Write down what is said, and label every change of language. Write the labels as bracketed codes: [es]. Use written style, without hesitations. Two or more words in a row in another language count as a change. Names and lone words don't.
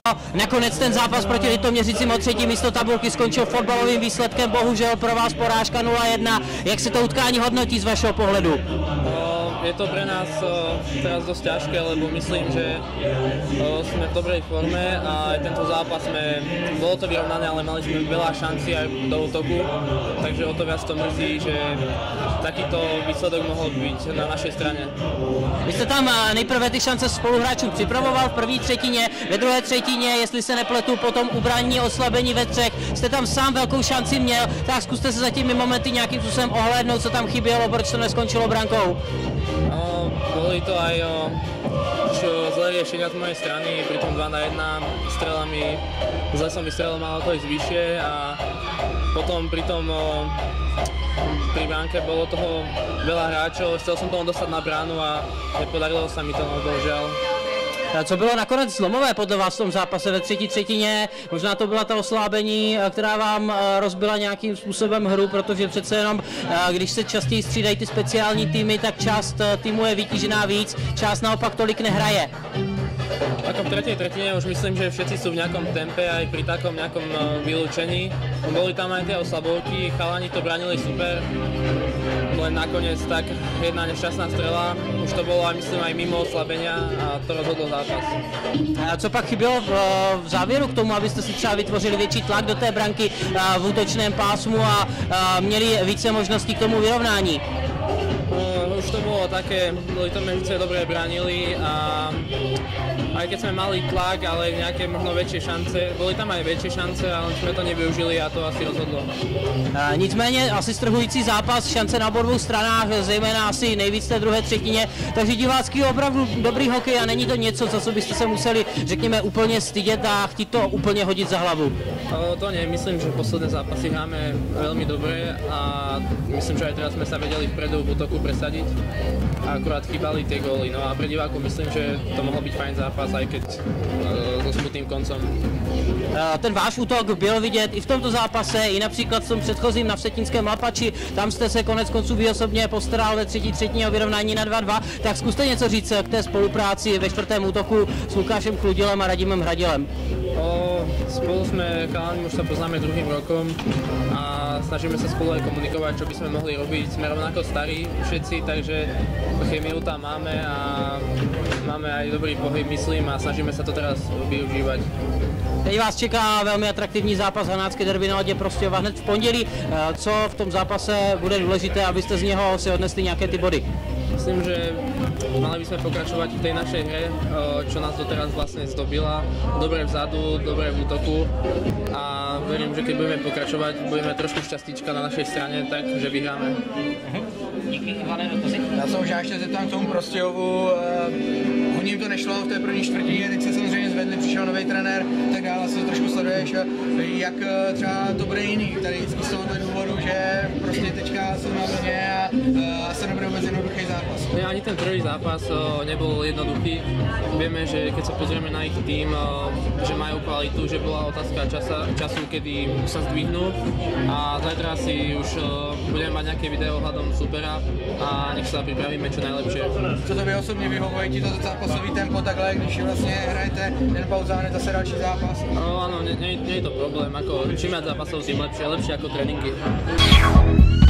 [cs] Nakonec ten zápas proti Litoměřicím o 3. místo tabulky skončil fotbalovým výsledkem, bohužel pro vás porážka 0-1. Jak se to utkání hodnotí z vašeho pohledu? [sk] Je to pre nás teraz dosť ťažké, lebo myslím, že sme v dobrej forme a aj tento zápas bolo to vyrovnané, ale mali sme veľa šancí aj do útoku, takže o to viac to mrzí, že takýto výsledok mohol byť na našej strane. [cs] Vy jste tam nejprve ty šance spoluhráčům připravoval v první třetině, ve druhé třetině, jestli se nepletu, potom ubrání oslabení ve třech, jste tam sám velkou šanci měl, tak zkuste se za těmi momenty nějakým způsobem ohlédnout, co tam chybělo, proč to neskončilo brankou. [sk] Boli to aj zlé riešenia z mojej strany, pri tom 2-1 strelami, zle som vystrelil, malo to ísť vyššie a potom pri bránke bolo toho veľa hráčov, chcel som tomu dostať na bránu a nepodarilo sa mi to, bohužiaľ. [cs] Co bylo nakonec zlomové podle vás v tom zápase ve třetí třetině? Možná to byla ta oslábení, která vám rozbila nějakým způsobem hru, protože přece jenom, když se častěji střídají ty speciální týmy, tak část týmu je vytížená víc, část naopak tolik nehraje. [sk] Ako v tretej tretine už myslím, že všetci sú v nejakom tempe aj pri takom nejakom vylúčení. Boli tam aj tie oslabovky, chalani to bránili super, len nakoniec tak jedna nešťastná strela, už to bolo aj myslím aj mimo oslabenia a to rozhodlo zápas. [cs] A co pak chybělo v závěru k tomu, abyste si třeba vytvořili větší tlak do té branky v útočném pásmu a měli více možností k tomu vyrovnání? [sk] Už to bolo také, Litoměřice dobre bránili a aj keď sme mali tlak, ale nejaké možno väčšie šance, boli tam aj väčšie šance, ale sme to nevyužili a to asi rozhodlo. [cs] Nicméně asi strhující zápas, šance na obou stranách, zejména asi nejvíc té druhé třetině, takže divácký je opravdu dobrý hokej a není to něco, za co byste se museli, řekněme, úplně stydět a chtít to úplně hodit za hlavu. [sk] To nie, myslím, že posledné zápasy hráme veľmi dobre a myslím, že aj teraz sme sa vedeli vpredu v útoku presadiť a akurát chýbali tie góly. No a pre divákov myslím, že to mohol byť fajn zápas, aj keď so smutným koncom. [cs] Ten váš útok byl vidět i v tomto zápase, i například v tom předchozím na Vsetínském Lapači, tam jste se konec konců vy osobně postaral ve třetí třetině o vyrovnání na 2-2, tak zkuste něco říct k té spolupráci ve čtvrtém útoku s Lukášem Kludilem a Radimem Hradilem. [sk] Spolu sme chalani, už sa poznáme druhým rokom a snažíme sa spolu aj komunikovať, čo by sme mohli robiť. Sme rovnako starí všetci, takže chemiu tam máme a máme aj dobrý pohyb, myslím, a snažíme sa to teraz využívať. [cs] Teď vás čeká velmi atraktivní zápas Hanácké derby na ledě Prostějova hned v pondělí. Co v tom zápase bude důležité, abyste z něho si odnesli nějaké ty body? [sk] Myslím, že mali by sme pokračovať v tej našej hre, čo nás doteraz vlastne zdobila. Dobre vzadu, dobre v útoku a verím, že keď budeme pokračovať, budeme trošku šťastíčka na našej strane, takže vyhráme. [cs] Já se možná ještě zeptám k tomu Prostějovu. Hodně to nešlo v té první čtvrtině, teď se samozřejmě zvedli, přišel nový trenér, tak dále se to trošku sleduješ. Jak třeba to bude jiný tady z toho důvodu, že prostě teďka jsou na vlně a se nebude vůbec jednoduchý zápas? [sk] Ani ten prvý zápas nebol jednoduchý. Vieme, že keď sa pozrieme na ich tým, že majú kvalitu, že bola otázka času, kedy sa zdvihnú a zajtra si už budeme mať nejaké video ohľadom supera a nech sa pripravíme čo najlepšie. [cs] Co to vy osobně vyhovuje ti toto zápasový tempo takhle, když vlastně hrajete den pauza a hned zase další zápas? [sk] Áno, nie je to problém, čím viac zápasov, tým lepšie ako tréninky.